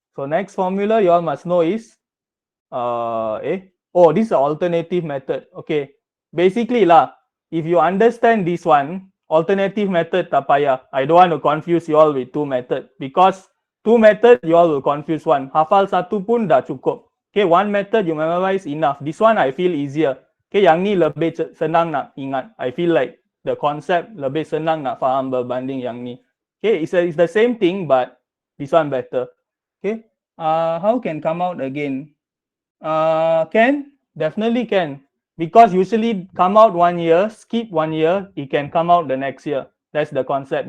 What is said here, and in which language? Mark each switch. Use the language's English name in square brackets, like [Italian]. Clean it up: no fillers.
[English] So next formula you all must know is this is alternative method. Okay, basically lah, if you understand this one, alternative method [Malay] tak payah. [English] I don't want to confuse you all with two method because two method you all will confuse one. [Malay] Hafal satu pun dah cukup. Okay, [English] one method you memorize enough. This one I feel easier. [Malay] Okay, yang ni lebih senang nak ingat. [English] I feel like the concept [Malay] lebih senang nak faham berbanding yang ni. [English] Okay, it's the same thing but this one better. Okay, how can come out again? Can, definitely can. Because usually come out 1 year, skip 1 year, it can come out the next year. That's the concept.